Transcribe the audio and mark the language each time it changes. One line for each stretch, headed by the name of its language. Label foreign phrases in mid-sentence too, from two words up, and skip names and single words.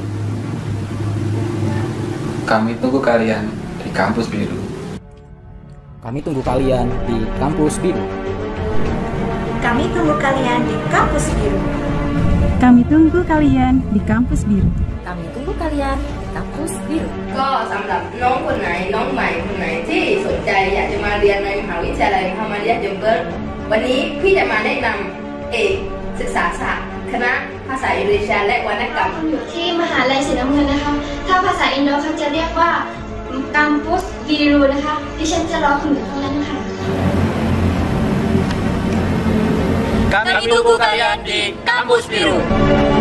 Indonesian: Kami tunggu kalian di kampus biru. Kami tunggu kalian di kampus biru. Kami tunggu kalian di kampus biru. Kami tunggu kalian di kampus biru. Kami tunggu kalian di kampus biru.
Thai: ก็สำหรับน้องคนไหนน้องใหม่คนไหนที่สนใจอยากจะมาเรียนในมหาวิทยาลัยมุฮัมมัดiyah Jember วันนี้พี่จะมาแนะนำเอกศึกษาศาสตร์คณะภาษาอินโดนีเซียและวรรณกรรม อยู่ที่มหาลัยสีน้ำเงินนะคะ ถ้าภาษาอินโดเขาจะเรียกว่า
Indonesian: kampus biru
Thai: นะคะดิฉันจะรอคุณอยู่ตรงนั้นนะคะ
Indonesian: Kami tunggu kalian di kampus biru.